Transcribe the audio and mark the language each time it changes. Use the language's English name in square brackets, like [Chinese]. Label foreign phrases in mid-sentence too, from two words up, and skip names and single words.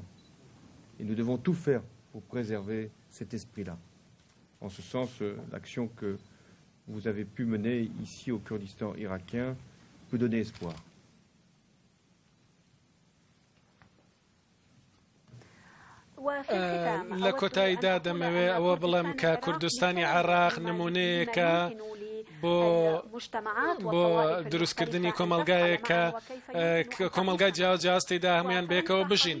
[French] Et nous devons tout faire pour préserver cet esprit-là. En ce sens, l'action que vous avez pu mener ici au Kurdistan irakien peut donner espoir. [Central Kurdish] لە کۆتاییدا دەمەوێ ئەوە بڵێم کە کوردستانی عێراق نمونەیەکە بۆ دروستکردنی کۆمەلگایە کە کۆمەلگای جیاواز تێدا هەمویان بێکەوە بژین.